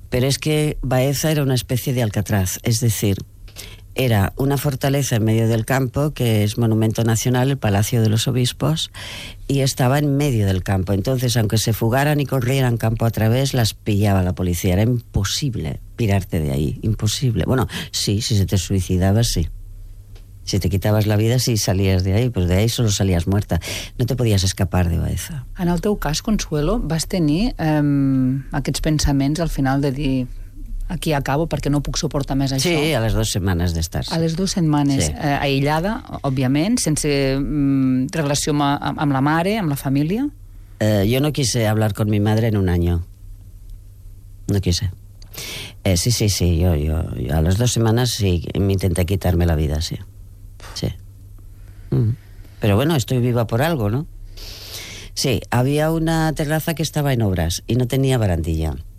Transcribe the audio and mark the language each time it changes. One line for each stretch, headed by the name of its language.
Spanish: Pero es que Baeza era una especie de Alcatraz, es decir, era una fortaleza en medio del campo, que es monumento nacional, el Palacio de los Obispos, y estaba en medio del campo. Entonces, aunque se fugaran y corrieran campo a través, las pillaba la policía. Era imposible pirarte de ahí, imposible. Bueno, sí, si se te suicidaba, sí. Si te quitabas la vida, sí salías de ahí, pero de ahí solo salías muerta. No te podías escapar de Baeza.
Catalan: En el teu cas, Consuelo, vas tenir aquests pensaments al final de dir aquí acabo perquè no puc suportar més això. Sí, a les dues setmanes d'estar. A les dues setmanes, sí. Aïllada, òbviament, sense relació amb la mare, amb la família.
Spanish: Jo no quise hablar con mi madre en un año. No quise. Sí, yo
Catalan: a les dues setmanes
Spanish: sí, m'intenté quitarme la vida, sí. Sí. Pero bueno, estoy viva por algo, ¿no? Sí, había una terraza que estaba en obras y no tenía barandilla.